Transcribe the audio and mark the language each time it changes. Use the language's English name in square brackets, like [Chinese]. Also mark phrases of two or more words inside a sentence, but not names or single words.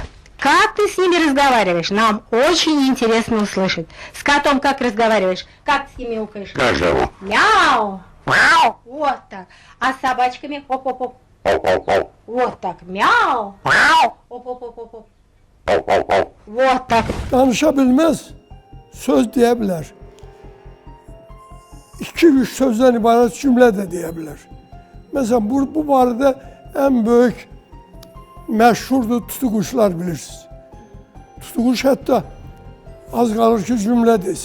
[Russian] Как ты с ними разговариваешь? Нам очень интересно услышать. С котом как разговариваешь? Как с ними укаешь? Как зовут? Мяу! Вот так. А с собачками? Оп-оп-оп. Вот так. Мяу! Оп-оп-оп-оп. Вот так. [Azerbaijani] Danışa bilməz, söz deyə bilər. 2-3 sözdən ibarət cümlə də deyə bilər. Məsələn, bu barədə ən böyük məşhurdur tutuquşlar bilirsiniz. Tutuquş hətta az qalır ki, cümlə desin.